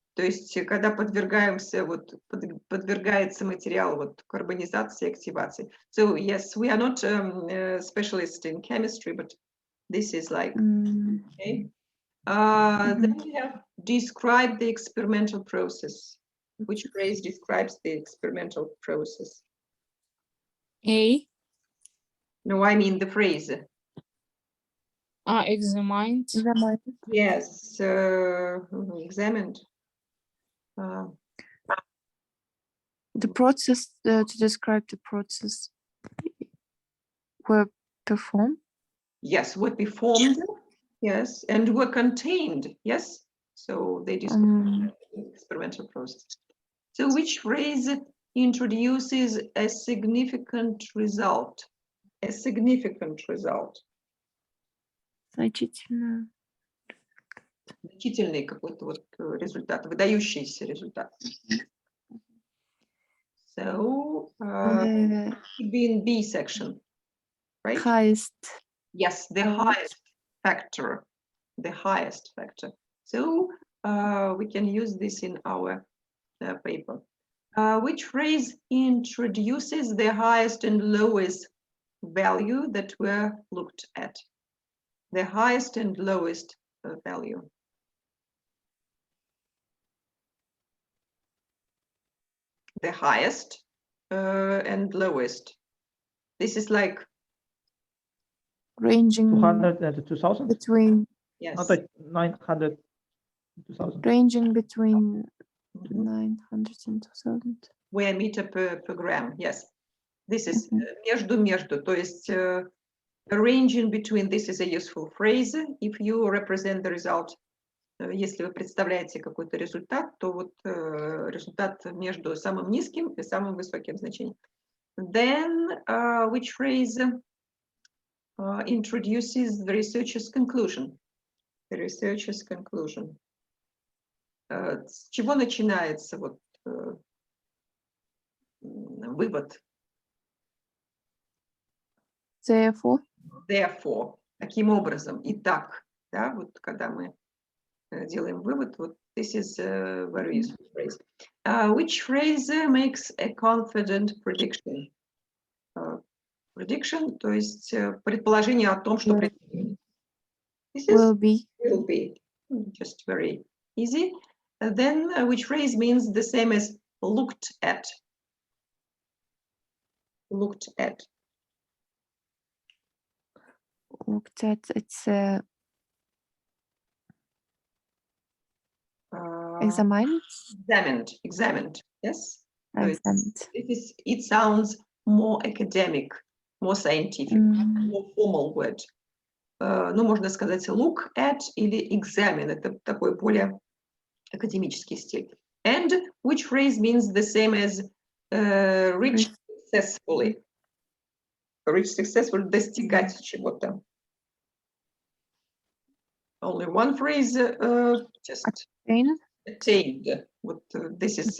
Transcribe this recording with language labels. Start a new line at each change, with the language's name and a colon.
Russian: То есть, когда подвергаемся, вот, подвергается материал вот, карбонизации, активации.
English: So, yes, we are not specialists in chemistry, but this is like, okay. Then we have describe the experimental process. Which phrase describes the experimental process? A. No, I mean the phrase. Examined. Yes, examined. The process, to describe the process, were performed. Yes, were performed. Yes, and were contained. Yes, so they describe the experimental process. So which phrase introduces a significant result? A significant result.
Russian: Значительно. Значительный какой-то вот результат, выдающийся результат.
English: So, should be in B section, right? Highest. Yes, the highest factor, the highest factor. So we can use this in our paper. Which phrase introduces the highest and lowest value that were looked at? The highest and lowest value. The highest and lowest. This is like Ranging 200 and 2000. between. Yes. Not like 900, 2000. Ranging between 900 and 2000. Where meter per gram. Yes. This is
Russian: между. То есть
English: ranging between. This is a useful phrase. If you represent the result.
Russian: Если вы представляете какой-то результат, то вот результат между самым низким и самым высоким значением.
English: Then, which phrase introduces the researcher's conclusion? The researcher's conclusion.
Russian: С чего начинается вот вывод.
English: Therefore,
Russian: Таким образом. Итак, да, вот когда мы делаем вывод, вот
English: this is a very useful phrase. Which phrase makes a confident prediction?
Russian: Prediction, то есть предположение о том, что
English: Will-
Russian: происходит. This
English: will is be, will be just very easy. Then which phrase means the same as looked at? Looked at. looked at, it's examined, Examined. Yes. So examined. it sounds more academic, more scientific, more formal word.
Russian: Ну, можно сказать look at или examine. Это такой более академический стиль.
English: And which phrase means the same as reach successfully? Reach successfully,
Russian: достигать чего-то.
English: Only one phrase, just Attain, attained. Вот this is,